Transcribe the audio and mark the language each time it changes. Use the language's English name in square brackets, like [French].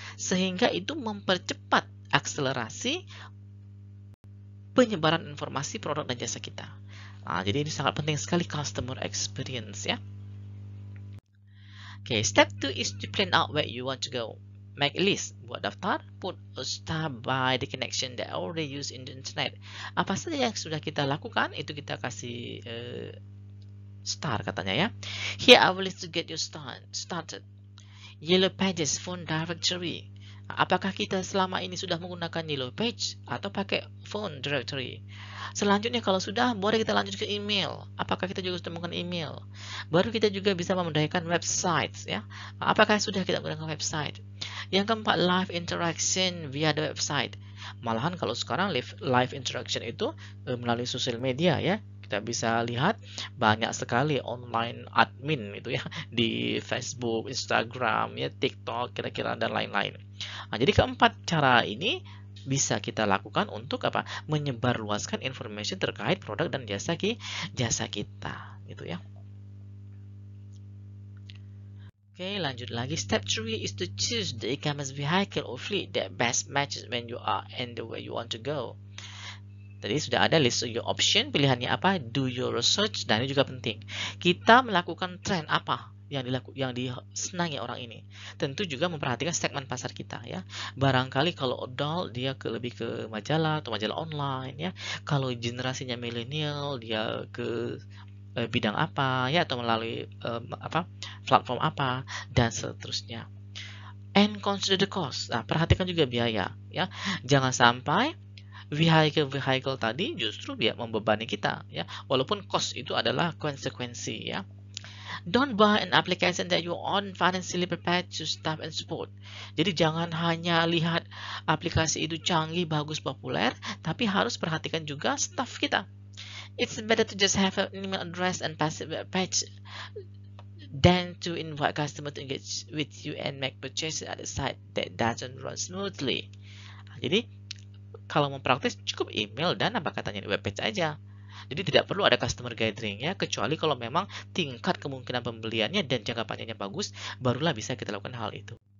[Indonesian] Sehingga itu mempercepat akselerasi penyebaran informasi produk dan jasa kita. Jadi ini sangat penting sekali customer experience ya. [English] Step 2 is to plan out where you want to go. Make a list, [Indonesian] buat daftar, [English] put a star by the connection that already used in the internet. [Indonesian] Apa saja yang sudah kita lakukan, itu kita kasih star katanya ya. [English] Here I will list to get you started. Yellow Pages phone directory. [Indonesian] Apakah kita selama ini sudah menggunakan Yellow Page atau pakai phone directory? Selanjutnya kalau sudah, boleh kita lanjut ke email. Apakah kita juga sudah menggunakan email? Baru kita juga bisa memudahkan website ya. Apakah sudah kita menggunakan website? Yang keempat, [English] live interaction via the website. [Indonesian] Malahan kalau sekarang live interaction itu melalui sosial media ya. Kita bisa lihat banyak sekali online admin itu ya di Facebook, Instagram, ya TikTok, kira-kira dan lain-lain. Jadi keempat cara ini bisa kita lakukan untuk menyebarluaskan informasi terkait produk dan jasa kita, gitu ya. Lanjut lagi. [English] Step 3 is to choose the e-commerce vehicle or fleet that best matches when you are and the way you want to go. [Indonesian] Tadi sudah ada [English] list your option, [Indonesian] pilihannya apa, [English] do your research, [Indonesian] dan ini juga penting. Kita melakukan tren apa yang disenangi orang ini. Tentu juga memperhatikan segmen pasar kita ya. Barangkali kalau adult dia lebih ke majalah atau majalah online ya. Kalau generasinya milenial dia ke bidang apa ya, atau melalui platform apa dan seterusnya. [English] And consider the cost. [Indonesian] Perhatikan juga biaya ya. Jangan sampai vehicle tadi justru membebani kita ya, walaupun cost itu adalah konsekuensi ya. [English] Don't buy an application that you aren't financially prepared to staff and support. [Indonesian] Jadi jangan hanya lihat aplikasi itu canggih, bagus, populer, tapi harus perhatikan juga staff kita. [English] It's better to just have an email address and passive web page than to invite customer to engage with you and make purchases at a site that doesn't run smoothly. [Indonesian] Jadi kalau mau praktis cukup email dan web page aja. Jadi tidak perlu ada customer gathering ya, kecuali kalau memang tingkat kemungkinan pembeliannya dan jangka panjangnya bagus, barulah bisa kita lakukan hal itu.